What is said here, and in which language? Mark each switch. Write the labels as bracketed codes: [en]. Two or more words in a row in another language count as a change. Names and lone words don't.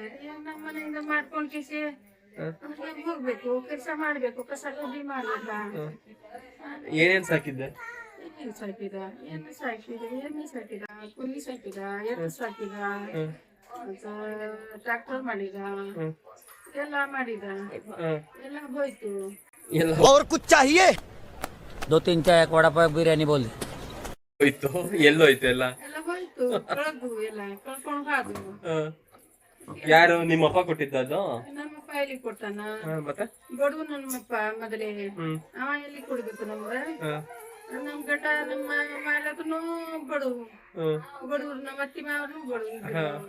[kn] ನಮ್ಮ ಮನೆಯಿಂದ ಮಾಡ್ಕೊಂಡ್ ಕಿಸಿ ಹೋಗ್ಬೇಕು, ಕೆಲಸ ಮಾಡ್ಬೇಕು, ಕಸ ಕಡ್ಡಿ ಮಾಡ್ಬೇಕ. ಏನೇನ್ ಸಾಕಿದ್ದೆ? ಏನೇನು ಸಾಕಿದ ಎಮ್ಮೆ ಸಾಕಿದ ಕುರಿ ಸಾಕಿದ ಎತ್ತು ಸಾಕಿದ ಮತ್ತೆ ಟ್ರ್ಯಾಕ್ಟರ್ ಮಾಡಿದ ಎಲ್ಲ ಮಾಡಿದ ಎಲ್ಲ ಹೋಯ್ತು. ಎಲ್ಲ [hi] और कुछ चाहिए 2-3 चाय एक वड़ा पाव बिरयानी बोल दे। [kn] ಹೋಯ್ತು, ಎಲ್ಲೋಯ್ತು ಎಲ್ಲ? ಎಲ್ಲ ಹೋಯ್ತು, ಕಳೆದು ಎಲ್ಲ ಕಳ್ಕೊಂಡು ಹೋದ್ರು. ಯಾರು ನಿಮ್ಮಪ್ಪ ಕೊಟ್ಟಿದ್ದದು? ನಮ್ಮಪ್ಪ ಎಲ್ಲಿ ಕೊಟ್ಟಾನ? ಮತ್ತೆ ಬಡವು ನಮ್ಮಪ್ಪ ಮೊದಲೇ. ಅವ ಎಲ್ಲಿ ಕೊಡ್ಬೇಕು ನಮ್ಗೆ? ನಮ್ ಗಂಡ ನಮ್ಮ ಮಾಲಕನು ಬಡವು, ಬಡವ್ರು ನಮ್ಮ ಅತ್ತಿ ಮಾವರು ಬಡವು.